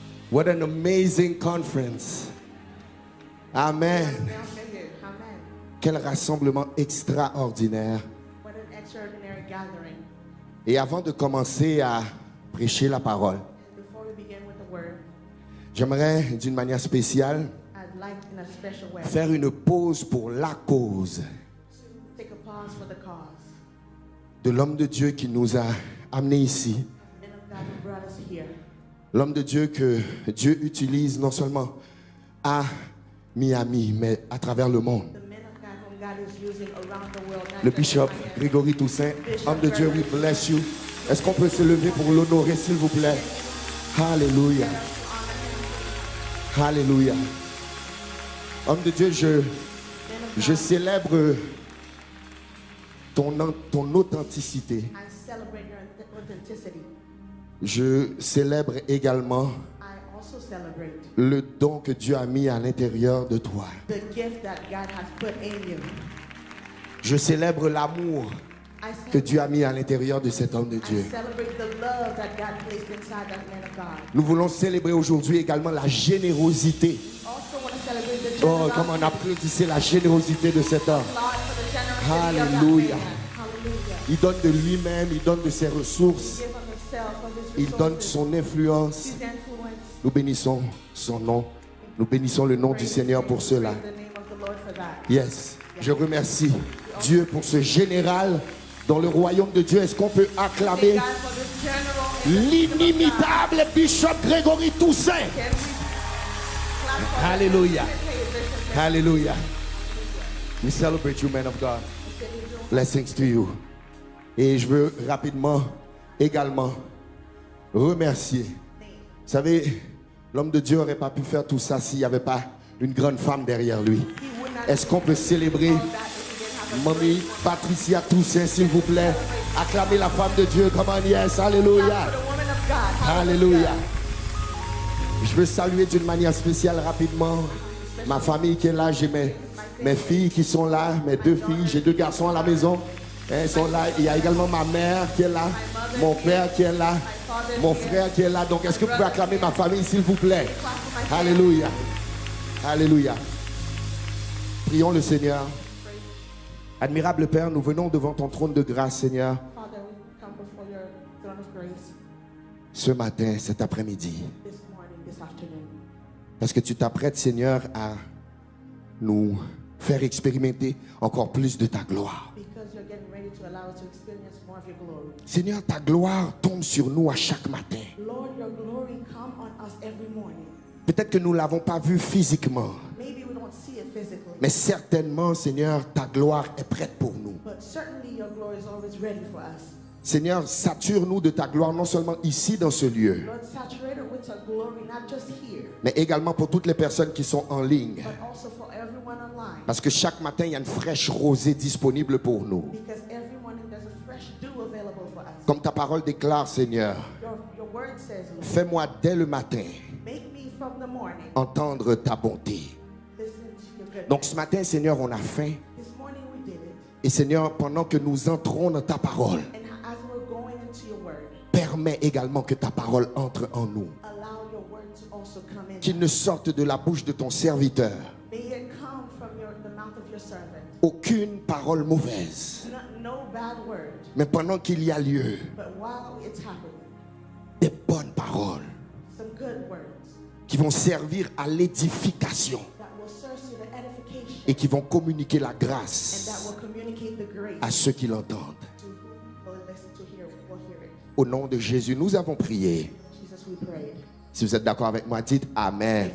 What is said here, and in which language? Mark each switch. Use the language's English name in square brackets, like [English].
[English] What an amazing conference. Amen. Amen. [French] Quel rassemblement extraordinaire. [English] What an extraordinary gathering. [French] Et avant de commencer à prêcher la parole, [English] And before we begin with the word, [French] j'aimerais d'une manière spéciale [English] I'd like in a special way [French] faire une pause pour la cause [English] take a pause for the cause. [French] de l'homme de Dieu qui nous a amenés ici. [English] Men of God who brought us here. [French] L'homme de Dieu que Dieu utilise non seulement à Miami, mais à travers le monde. [English] The men of God whom God is using around the world. not [French] Le [English] just bishop in Miami. [French] Grégory Toussaint, homme de Dieu, [English] we bless you. [French] Est-ce qu'on peut se lever pour l'honorer, s'il vous plaît? Alléluia. Alléluia. Homme de Dieu, je célèbre ton authenticité. [English] I celebrate your authenticity. [French] Je célèbre également [English] I also celebrate [French] le don que Dieu a mis à l'intérieur de toi. [English] the gift that God has put in you. [French] Je célèbre l'amour [English] I [French] que Dieu a mis à l'intérieur de cet homme de Dieu. [English] celebrate the love that God placed inside that man of God. [French] Nous voulons célébrer aujourd'hui également la générosité. [English] Also want to celebrate the Oh, generosity. [French] comment on applaudissait la générosité de cet homme. [English] Lord, for the generosity of that Hallelujah. man. Hallelujah. [French] Il donne de lui-même, il donne de ses ressources, [English] Give of himself, of his [French] il donne [English] resources, [French] son influence. [English] his influence. [French] Nous bénissons son nom. Nous bénissons le nom du Seigneur pour cela. [English] Praise the name of the Lord for that. Yes. [French] Je remercie Dieu pour ce général dans le royaume de Dieu. Est-ce qu'on peut acclamer [English] God for this general in the kingdom of God. [French] l'inimitable Bishop Grégory Toussaint? [English] Can we clap for Hallelujah. him? Hallelujah. We celebrate you, man of God. Blessings to you. [French] Et je veux rapidement également remercier. Vous savez, l'homme de Dieu n'aurait pas pu faire tout ça s'il n'y avait pas une grande femme derrière lui. Est-ce qu'on peut célébrer Mamie Patricia Toussaint, s'il vous plaît? Acclamez la femme de Dieu. [English] Come on, yes. [French] Alléluia. [English] For the woman of God. [French] Alléluia. Je veux saluer d'une manière spéciale rapidement ma famille qui est là. J'ai mes filles qui sont là, mes deux filles. J'ai deux garçons à la maison. Ils sont là. Il y a également ma mère qui est là, mon père qui est là, mon frère qui est là. Donc, est-ce que vous pouvez acclamer ma famille, s'il vous plaît? Alléluia. Alléluia. Prions le Seigneur. Admirable Père, nous venons devant ton trône de grâce, Seigneur, [English] Father, we come before your throne of grace [French] ce matin, cet après-midi. [English] this morning, this afternoon. [French] Parce que tu t'apprêtes, Seigneur, à nous faire expérimenter encore plus de ta gloire. [English] Because you're getting ready to allow us to experience more of your glory. [French] Seigneur, ta gloire tombe sur nous à chaque matin. [English] Lord, your glory come on us every morning. [French] Peut-être que nous ne l'avons pas vu physiquement, [English] Maybe we don't see it physically, [French] mais certainement, Seigneur, ta gloire est prête pour nous. [English] but certainly your glory is always ready for us. [French] Seigneur, sature-nous de ta gloire, non seulement ici dans ce lieu, [English] Lord, saturate it with your glory, not just here, [French] mais également pour toutes les personnes qui sont en ligne. [English] but also for everyone online. [French] Parce que chaque matin, il y a une fraîche rosée disponible pour nous. [English] Because every morning there's a fresh dew available for us. [French] Comme ta parole déclare, Seigneur, [English] Your word says, Lord, [French] fais-moi dès le matin [English] make me from the morning [French] entendre ta bonté. [English] listen to your goodness. [French] Donc ce matin, Seigneur, on a faim. [English] This morning we did it, [French] Et Seigneur, pendant que nous entrons dans ta parole, [English] and as we're going into your word, [French] permets également que ta parole entre en nous. [English] allow your word to also come in. [French] Qu'il ne sorte de la bouche de ton serviteur [English] May it come from the mouth of your servant. [French] aucune parole mauvaise. [English] No bad word, [French] Mais pendant qu'il y a lieu, [English] but while it's happening, [French] des bonnes paroles [English] some good words [French] qui vont servir à l'édification [English] that will serve to the edification [French] et qui vont communiquer la [English] and that [French] grâce [English] will communicate the grace [French] à ceux qui l'entendent. [English] to whom will listen to hear it. [French] Au nom de Jésus, nous avons prié. [English] Jesus, we prayed. [French] Si vous êtes d'accord avec moi, dites Amen.